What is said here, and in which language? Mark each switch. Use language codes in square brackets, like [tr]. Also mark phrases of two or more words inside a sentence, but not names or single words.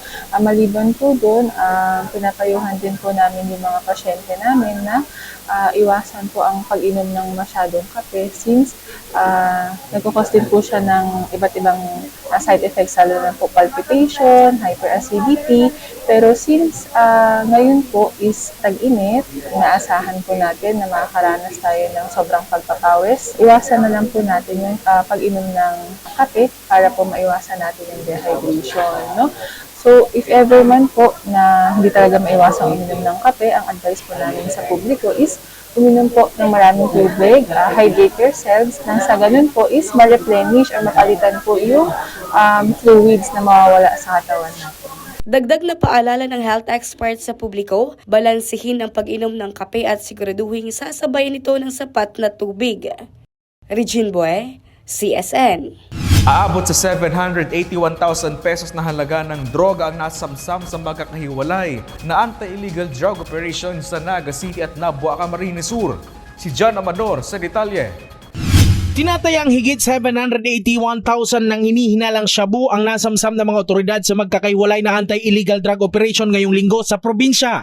[tl] Maliban po doon, pinapayuhan din po namin yung mga pasyente namin na iwasan po ang pag-inom ng masyadong kape since nagkukos din po siya ng iba't ibang [en] side effects, [tl] lalo na po palpitation, hyperacidity. Pero since ngayon po is tag-init, inaasahan po natin na makakaranas tayo ng sobrang pagpapawis. Iwasan na lang po natin yung pag-inom ng kape para po maiwasan natin yung dehydration, no? So, [en] if ever [tl] man po na hindi talaga maiwasang uminom ng kape, ang advice po namin sa publiko is uminom po ng maraming tubig, [en] hydrate yourselves, [tl] nang sa ganun po is ma-replenish or mapalitan po yung fluids na mawawala sa katawan natin. Dagdag na paalala ng health expert sa publiko, balansihin ang pag-inom ng kape at siguraduhin sasabayan ito ng sapat na tubig. Regine Bue, CSN. Aabot sa 781,000 pesos na halaga ng droga ang nasamsam sa magkakahiwalay na [en] anti-illegal drug operation [tl] sa Naga City at Nabua, Camarines Sur. Si John Amador sa detalye. Tinatayang higit 781,000 ng hinihinalang shabu ang nasamsam ng mga otoridad sa magkakaiwalay na [en] anti-illegal drug operation [tl] ngayong linggo sa probinsya.